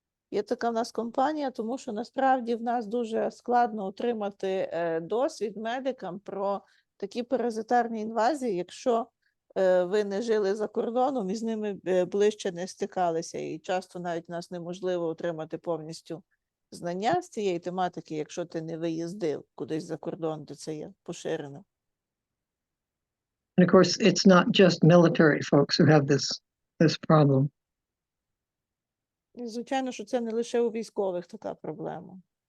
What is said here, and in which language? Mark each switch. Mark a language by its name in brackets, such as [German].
[Ukrainian] Є така в нас компанія, тому що насправді в нас дуже складно отримати досвід медикам про такі паразитарні інвазії, якщо ви не жили за кордоном і з ними ближче не стикалися. І часто навіть в нас неможливо отримати повністю знання з цієї тематики, якщо ти не виїздив кудись за кордон, де це є поширено. [English] And of course, it's not just military folks who have this problem. [Ukrainian] І, звичайно, що це не лише у військових така проблема.